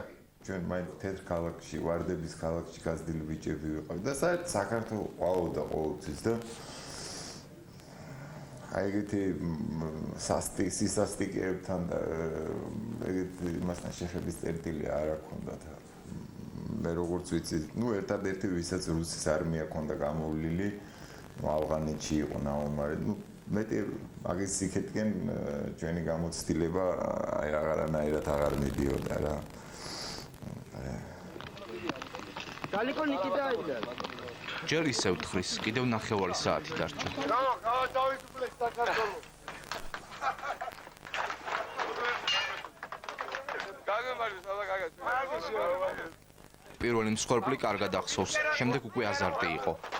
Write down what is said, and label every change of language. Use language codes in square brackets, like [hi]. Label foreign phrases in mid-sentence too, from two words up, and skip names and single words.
[ka] ჩვენ მაინც თეთრ ქალაქში, ვარდების ქალაქში გაზრდილი ბიჭები ვიყავით და საერთოდ საქართველოს ყავდა ყოველთვის და აი ეგეთი სისასტიკეებთან და ეგეთი იმასთან შეხების წერტილი არ აქვს. მე როგორც ვიცი, ერთადერთი ვისაც რუსის არმია ჰქონდა გამოვლილი, ავღანეთში იყო ნაომარი, მეტი მაგის სიკეთკენ ჩვენი გამოცდილება აი აღარანაირად აღარ მიდიოდა რა. [ru] Далеко не кидайте. [ka] ჯერ ისევ თხრის, კიდევ 9 საათი დარჩა. დავისუფლეთ საქართველოს. გაგემარჯვეთ, გაგაცნობ. პირველი მსხვერპლი კარგად ახსოვს, შემდეგ უკვე აზარტი იყო.